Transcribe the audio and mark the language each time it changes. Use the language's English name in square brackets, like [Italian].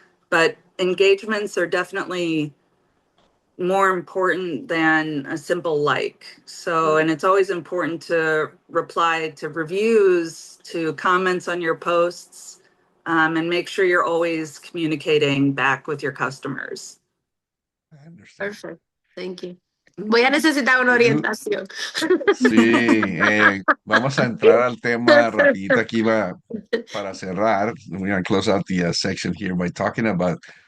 [English] But engagements are definitely more important than a simple like. So, and it's always important to reply to reviews, to comments on your posts, and make sure you're always communicating back with your customers. I understand. Perfect. Thank you. [Spanish] Voy a necesitar una [English] You, [Spanish] orientación. sí, vamos a entrar al tema rapidito aquí va para cerrar. [English] We're gonna close out the section here by talking about